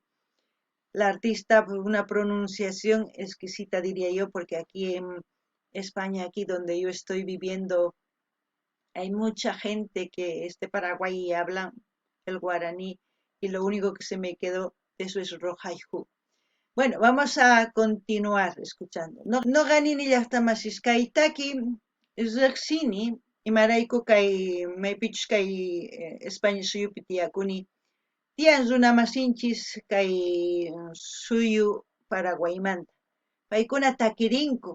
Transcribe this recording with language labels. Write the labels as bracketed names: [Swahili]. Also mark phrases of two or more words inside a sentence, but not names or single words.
[Spanish] La artista, una pronunciación exquisita, diría yo, porque aquí en España, aquí donde yo estoy viviendo, hay mucha gente que es de Paraguay y habla el guaraní, y lo único que se me quedó de eso es Rojaijú. Bueno, vamos a continuar escuchando. [Quechua] No ganini llaqtamasis kaytaki riqsini imarayku kay maypichus kay España suyupi tiyakuni tiyan runamasinchis kay suyu Paraguaymanta. Paykuna takirinku.